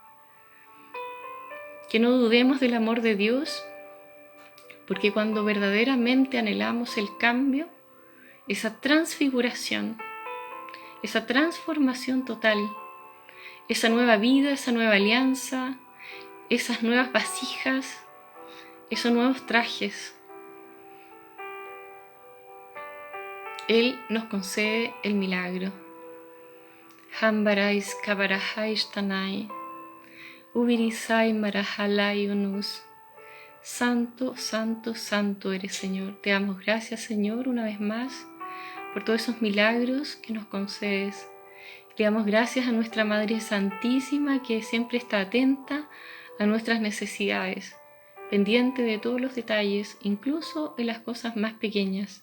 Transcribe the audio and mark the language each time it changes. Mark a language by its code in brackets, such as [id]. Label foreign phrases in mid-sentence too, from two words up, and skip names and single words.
[es] que no dudemos del amor de Dios, porque cuando verdaderamente anhelamos el cambio, esa transfiguración, esa transformación total, esa nueva vida, esa nueva alianza, esas nuevas vasijas, esos nuevos trajes, Él nos concede el milagro. Hambarais kabarahais tanai, ubirisai marahalai unus. Santo, santo, santo eres, Señor. Te damos gracias, Señor, una vez más, por todos esos milagros que nos concedes. Le damos gracias a nuestra Madre Santísima, que siempre está atenta a nuestras necesidades, pendiente de todos los detalles, incluso en las cosas más pequeñas.